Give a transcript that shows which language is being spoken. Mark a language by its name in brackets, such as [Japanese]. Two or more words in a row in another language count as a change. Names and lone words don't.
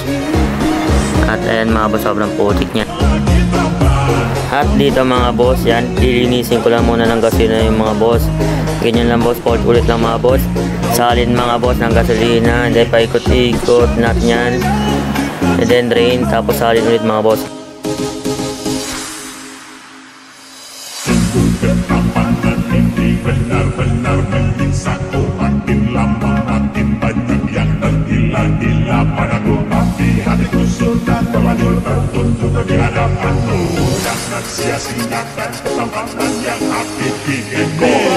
[Filipino] At ayan mga boss, sobrang putik niya. At dito mga boss, yan, ilinisin ko lang muna ng gasolina yung mga boss. Ganyan lang boss, fold ulit lang mga boss. Salin mga boss ng gasolina, [English] and then [Filipino] paikot-ikot natin yan, [English] and then drain, [Filipino] tapos salin ulit mga boss. [Indonesian] Benar-benar menyiksa ku, makin lama makin banyak yang tergila-gila padaku. Tapi hatiku sudah terlanjur tertutup di hadapanmu. Jangan sia-siakan kesempatan yang api bikinmu.